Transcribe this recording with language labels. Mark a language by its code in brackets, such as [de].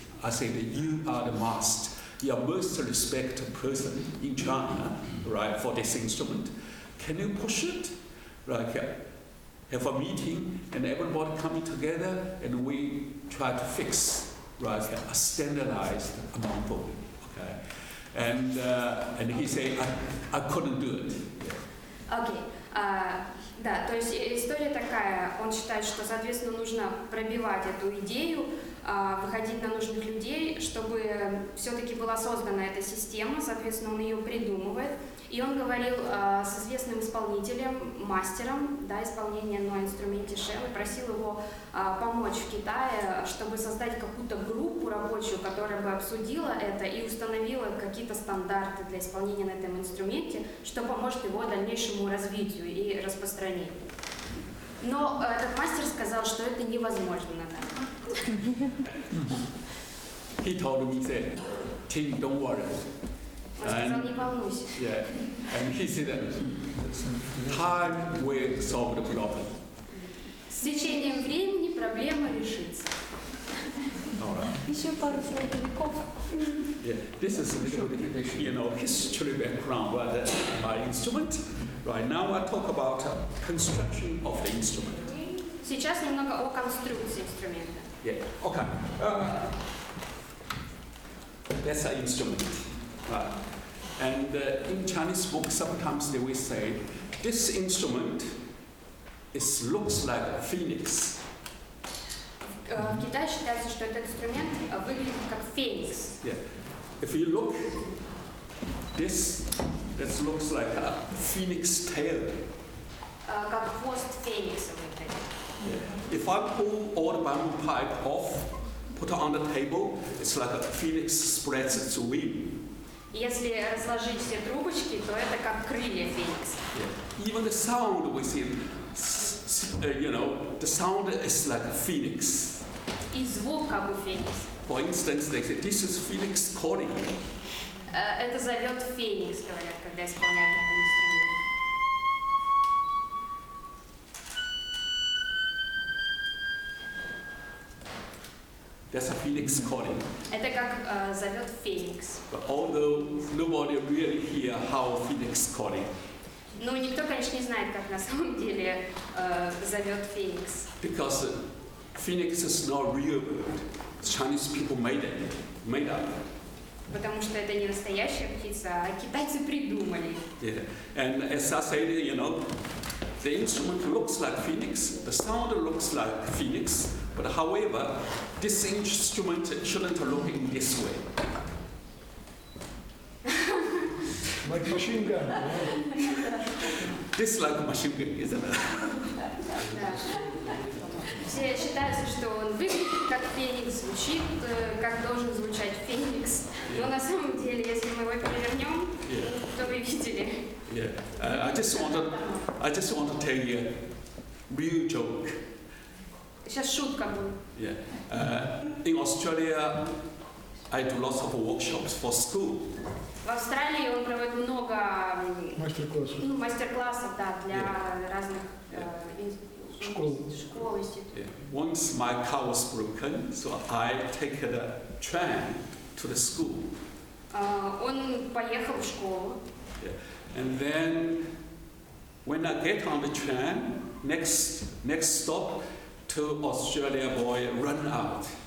[en] I said, you are the master. You are most respected person in China, right, for this instrument. Can you push it? Like, have a meeting and everybody coming together and we try to fix, right, a standardized mouth organ. Okay, and he said, I couldn't do it. Okay. [ru] Да, то есть история такая, он считает, что, соответственно, нужно пробивать эту идею, выходить на нужных людей, чтобы все-таки была создана эта система, соответственно, он ее придумывает. И он говорил с известным исполнителем, мастером исполнения на инструменте ШЭН, и просил его помочь в Китае, чтобы создать какую-то группу рабочую, которая бы обсудила это и установила какие-то стандарты для исполнения на этом инструменте, что поможет его дальнейшему развитию и распространению. Но этот мастер сказал, что это невозможно на данный. [en] He told me that, Ting, don't worry. [ru] Он сказал, не волнуйся. [en] Yeah, and he said that time will solve the problem. [ru] С течением времени проблема решится. Еще пару слов. [en] Yeah, this is a little bit, history background about my instrument. Right now, I talk about construction of the instrument. [ru] Сейчас немного о конструкции инструмента. [en] Yeah. Okay. That's an instrument. Right. And in Chinese books, sometimes they will say, this instrument it looks like a phoenix. [ru] В Китае считается, что этот инструмент выглядит как феникс. [en] Yeah. If you look, this looks like a phoenix tail. [ru] Как хвост феникса выглядит. [en] Yeah. If I pull all the bamboo pipe off, put it on the table, it's like a phoenix spreads its wing. [ru] Если разложить все трубочки, то это как крылья феникса. [en] Yeah. Even the sound we see, the sound is like a phoenix. [ru] И звук как бы феникс. [en] For instance, they say, this is phoenix calling. [ru] Это зовет феникс, говорят, когда исполняют этот инструмент. [en] That's a phoenix calling. [ru] Это как зовет феникс. [en] But although nobody really hear how phoenix calling. [ru] Но никто, конечно, не знает, как на самом деле зовет феникс. [en] Because phoenix is not real bird. Chinese people made up. [ru] Потому что это не настоящая птица, а китайцы придумали. [en] Yeah. And as I said, the instrument looks like phoenix, the sound looks like phoenix, but however, this instrument shouldn't look in this way. Like machine gun. This is like a machine gun, isn't it? [ru] Да. Все считаются, что он выглядит как феникс, звучит, как должен звучать феникс. Но на самом деле, если мы его перевернем, то вы видели. [en] Yeah. I just want to tell you a real joke. [ru] Сейчас шутка будет. [en] Yeah. In Australia, I do lots of workshops for school. [ru] В Австралии он проводит много мастер-классов, да, для разных школ, институтов. [en] Once my car was broken, so I take the train to the school. [ru] Он поехал в школу. [en] Yeah. And then when I get on the train, next stop, two Australia boy run out.